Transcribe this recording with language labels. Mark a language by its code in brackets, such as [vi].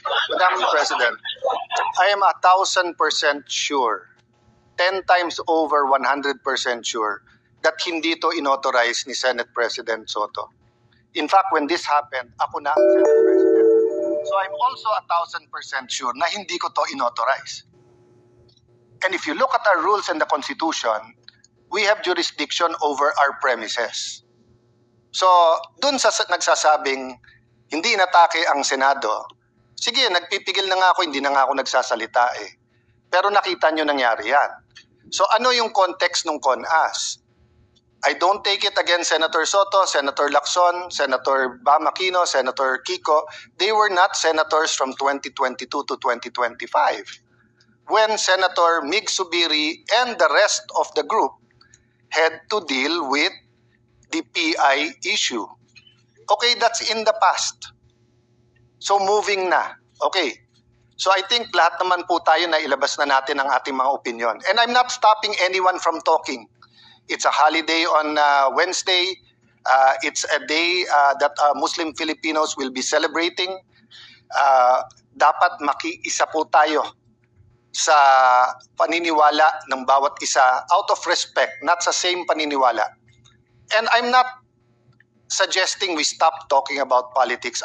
[en] Madam President, I am 1,000% sure, 10 times over 100% sure, that [tl] hindi to inauthorize ni [en] Senate President Soto. In fact, when this happened, [tl] ako na ang [en] Senate President. So I'm also 1,000% sure [tl] na hindi ko to inauthorize. [en] And if you look at our rules and the Constitution, we have jurisdiction over our premises. [tl] So, dun sa nagsasabing hindi inatake ang Senado, sige, nagpipigil na nga ako, hindi na nga ako nagsasalita eh. Pero nakita nyo nangyari yan. So ano yung context ng CONAS? [en] I don't take it against Senator Soto, Senator Lacson, Senator Bam Aquino, Senator Kiko. They were not senators from 2022 to 2025. When Senator Mig Zubiri and the rest of the group had to deal with the PI issue. Okay, that's in the past. So moving na. Okay. [tl] So I think lahat naman po tayo na ilabas na natin ang ating mga opinion. [en] And I'm not stopping anyone from talking. It's a holiday on Wednesday. It's a day that Muslim Filipinos will be celebrating. [tl] Dapat makiisa po tayo sa paniniwala ng bawat isa [en] out of respect, [tl] not sa same paniniwala. [en] And I'm not suggesting we stop talking about politics.